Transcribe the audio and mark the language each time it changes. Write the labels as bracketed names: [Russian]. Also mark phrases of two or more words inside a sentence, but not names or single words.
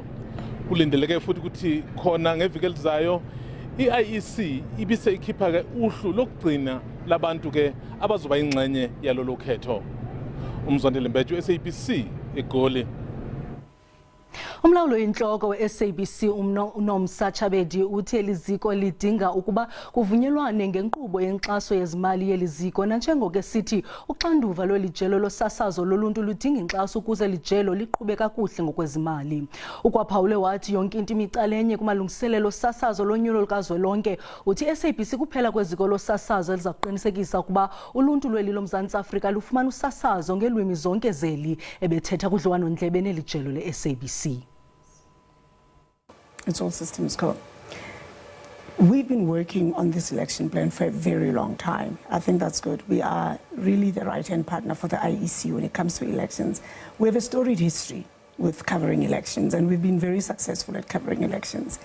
[Zulu] Kulindeleke futhi ukuthi khona ngeviki elizayo i-IEC ibise ikhipha ke uhlu lokugcina labantu ke abazoba ingxenye yalolo khetho. Umzondele Mbethu, SABC, eGoli. [Xhosa] Umlawuli inhloko we-SABC uNomsa Chabedi uthi eliziko lidinga ukuba kuvunyelwane ngenkqubo yenkxaso yezimali yeliziko nanjengoko sithi uxanduva lwelijelo losasazo loluntu ludinga inkxaso ukuze lijelo liqhube kakuhle ngokwezimali. Ukwaphawule wathi yonke into imicalenye kumalungiselelo sasazo lonyulo lukazwelonke uthi SABC kuphela kweziko losasazo eliza kuqinisekisa ukuba uluntu lweli loMzantsi Afrika lufumana usasazo ngelwimi zonke zeli ebethetha kudliwano-ndlebe nelijelo le-SABC. [English] It's all systems go. We've been working on this election plan for a very long time. I think that's good. We are really the right-hand partner for the IEC when it comes to elections. We have a storied history with covering elections, and we've been very successful at covering elections.